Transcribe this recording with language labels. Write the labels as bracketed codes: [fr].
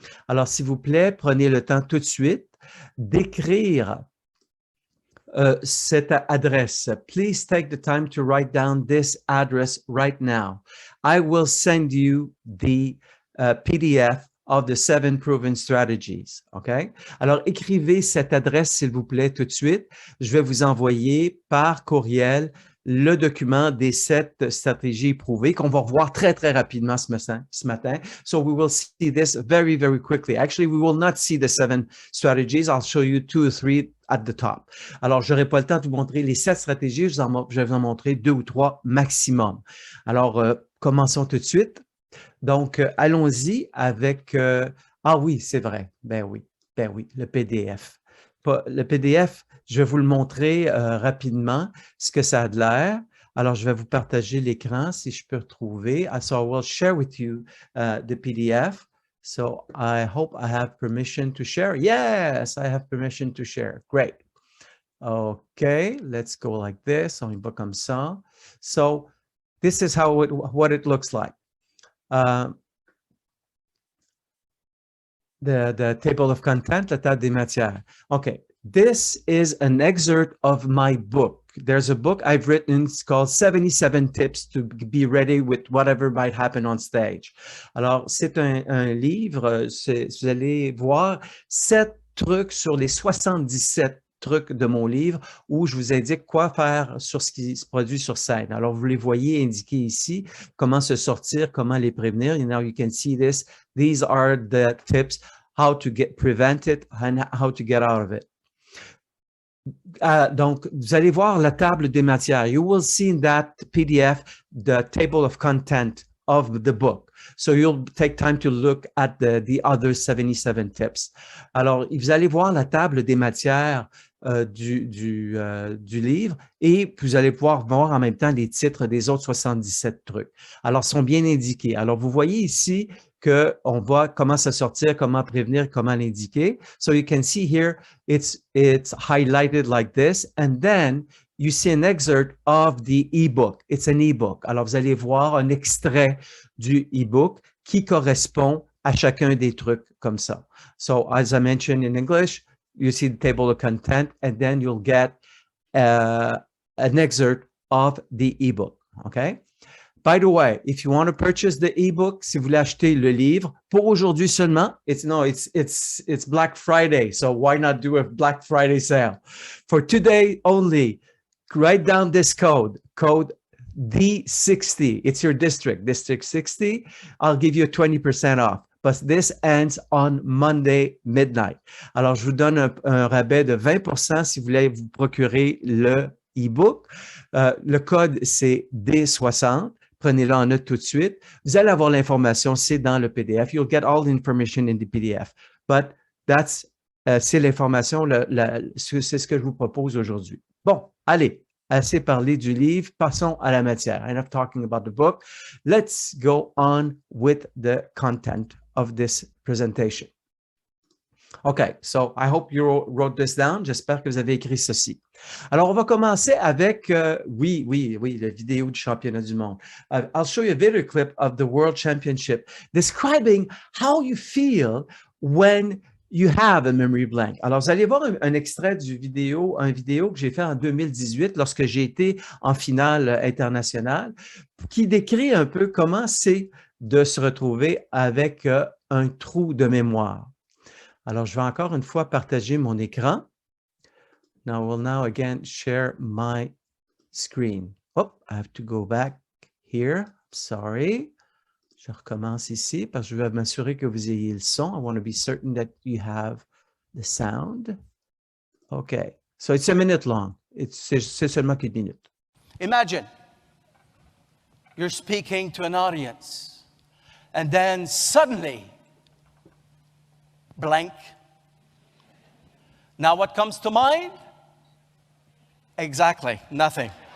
[fr] Alors, s'il vous plaît, prenez le temps tout de suite d'écrire cette adresse. [en] Please take the time to write down this address right now. I will send you the PDF of the 7 proven strategies. OK? [fr] Alors, écrivez cette adresse, s'il vous plaît, tout de suite. Je vais vous envoyer par courriel le document des 7 stratégies prouvées qu'on va revoir très, très rapidement ce matin. [en] So we will see this very, very quickly. Actually, we will not see the 7 strategies. I'll show you 2 or 3 at the top. [fr] Alors, je n'aurai pas le temps de vous montrer les 7 stratégies. Je vais vous en montrer 2 ou 3 maximum. Alors, commençons tout de suite. Donc, allons-y avec... ah oui, c'est vrai. Ben oui, le PDF. Le PDF, je vais vous le montrer rapidement, ce que ça a de l'air. Alors, je vais vous partager l'écran si je peux retrouver. [en] So I will share with you the PDF. So I hope I have permission to share. Yes, I have permission to share. Great. Okay, let's go like this. [fr] On y va comme ça. [en] So this is what it looks like. The table of content, [fr] la table des matières. [en] Okay, this is an excerpt of my book. There's a book I've written, it's called 77 Tips to be Ready with Whatever Might Happen on Stage. [fr] Alors, c'est un livre, vous allez voir 7 trucs sur les 77 trucs de mon livre où je vous indique quoi faire sur ce qui se produit sur scène. Alors, vous les voyez indiqués ici, comment se sortir, comment les prévenir. [en] Now you can see this. These are the tips, how to prevent it and how to get out of it. [fr] Donc, vous allez voir la table des matières. [en] You will see in that PDF the table of content of the book. So you'll take time to look at the other 77 tips. [fr] Alors, vous allez voir la table des matières du livre et vous allez pouvoir voir en même temps les titres des autres 77 trucs. Alors, ils sont bien indiqués. Alors, vous voyez ici qu'on voit comment se sortir, comment prévenir, comment l'indiquer. [en] So you can see here, it's highlighted like this. And then you see an excerpt of the ebook. It's an ebook. [fr] Alors, vous allez voir un extrait du ebook qui correspond à chacun des trucs comme ça. [en] So, as I mentioned in English, you see the table of content, and then you'll get an excerpt of the ebook. Okay? By the way, if you want to purchase the ebook, [fr] si vous voulez acheter le livre, pour aujourd'hui seulement, [en] it's Black Friday, so why not do a Black Friday sale? For today only, write down this code D60. It's your district 60. I'll give you a 20% off. But this ends on Monday midnight. [fr] Alors, je vous donne un rabais de 20% si vous voulez vous procurer le e-book. Le code, c'est D60. Prenez-le en note tout de suite. Vous allez avoir l'information, c'est dans le PDF. [en] You'll get all the information in the PDF. [fr] But c'est l'information, c'est ce que je vous propose aujourd'hui. Bon, allez, assez parlé du livre. Passons à la matière. [en] Enough talking about the book. Let's go on with the content of this presentation. Okay, so I hope you wrote this down. [fr] J'espère que vous avez écrit ceci. Alors, on va commencer avec, oui, la vidéo du championnat du monde. [en] I'll show you a video clip of the World Championship describing how you feel when you have a memory blank. [fr] Alors, vous allez voir un extrait un vidéo que j'ai fait en 2018 lorsque j'ai été en finale internationale qui décrit un peu comment c'est de se retrouver avec un trou de mémoire. Alors, je vais encore une fois partager mon écran. [en] Now, I will now again share my screen. Oh, I have to go back here. Sorry. [fr] Je recommence ici parce que je veux m'assurer que vous ayez le son. [en] I want to be certain that you have the sound. [fr] Okay. [en] So it's a minute long. [fr] C'est seulement quelques minutes. [en] Imagine you're speaking to an audience and then suddenly blank. Now what comes to mind? Exactly, nothing.